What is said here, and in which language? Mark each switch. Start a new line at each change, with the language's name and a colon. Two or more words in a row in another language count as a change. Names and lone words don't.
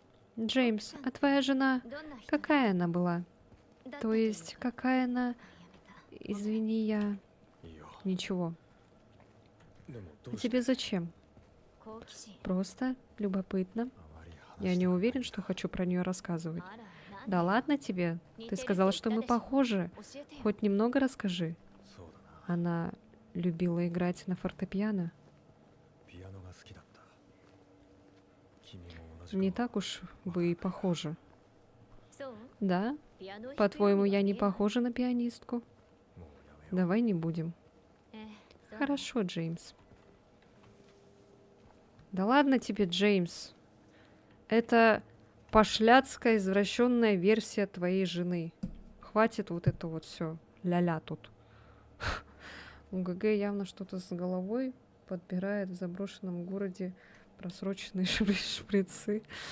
Russian: Джеймс, а твоя жена, какая она была? То есть, какая она... Извини, я...
Japanese: いいよ
Russian: Ничего.
Japanese: でもど
Russian: А
Japanese: うして
Russian: тебе зачем? Просто любопытно.
Japanese: あまり
Russian: Я
Japanese: 話し
Russian: не
Japanese: たくない
Russian: уверен, что хочу про нее рассказывать. Да ладно тебе. Ты сказала, что мы похожи. Хоть немного расскажи.
Japanese: そうだな
Russian: Она любила играть на фортепиано.
Japanese: ピアノが好きだった君も同じか
Russian: Не так уж вы и похожи.
Japanese: そう
Russian: Да?
Japanese: ピアノ弾くようには
Russian: По-твоему, я не
Japanese: 見えない
Russian: похожа на пианистку?
Japanese: もうやめよう
Russian: Давай не будем.
Japanese: ええそう
Russian: Хорошо, Джеймс. Да ладно тебе, Джеймс. Это пошляцкая извращенная версия твоей жены. Хватит вот это вот все. Ля-ля тут. У ГГ явно что-то с головой подбирает в заброшенном городе просроченные шприцы.